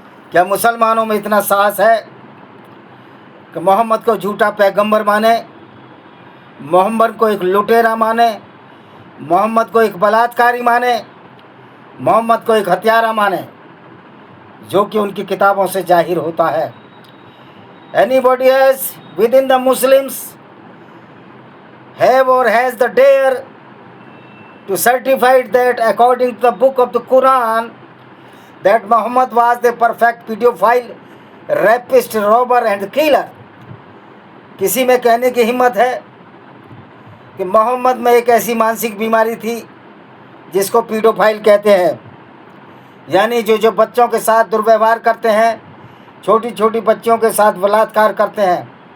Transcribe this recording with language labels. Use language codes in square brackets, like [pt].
[hi] क्या मुसलमानों में इतना साहस है कि मोहम्मद को झूठा पैगंबर माने, मोहम्मद को एक लुटेरा माने, मोहम्मद को एक बलात्कारी माने, मोहम्मद को एक हत्यारा माने, जो कि उनकी किताबों से जाहिर होता है। [en] Anybody else within the Muslims have or has the dare to certify that according to the book of the Quran that Muhammad was the perfect pedophile, rapist, robber and killer? [hi] किसी में कहने की हिम्मत है कि मोहम्मद में एक ऐसी मानसिक बीमारी थी जिसको पीडोफाइल कहते हैं, यानी जो बच्चों के साथ दुर्व्यवहार करते हैं, छोटी छोटी बच्चियों के साथ बलात्कार करते हैं।